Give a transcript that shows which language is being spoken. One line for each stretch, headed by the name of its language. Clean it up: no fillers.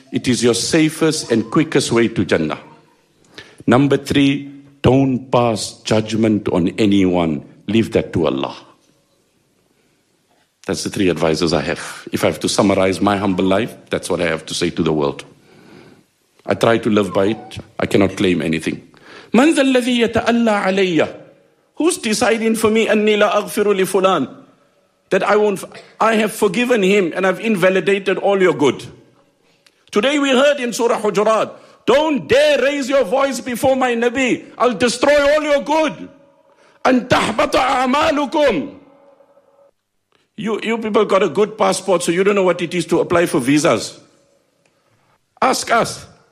English: It is your safest and quickest way to Jannah. Number three, don't pass judgment on anyone. Leave that to Allah. That's the three advices I have. If I have to summarize my humble life, that's what I have to say to the world. I try to live by it. I cannot claim anything.
Arabic: مَنْ ذَا الَّذِي يَتَأَلَّى عَلَيَّ
English: Who's deciding for me
Arabic: أَنِّي لَا أَغْفِرُ لِفُلَانِ
English: That I won't... I have forgiven him and I've invalidated all your good. Today we heard in Surah Hujurat, don't dare raise your voice before my Nabi. I'll destroy all your good.
Arabic: أَنْ تَحْبَطَ أَعْمَالُكُمْ
English: You people got a good passport, so you don't know what it is to apply for visas. Ask us.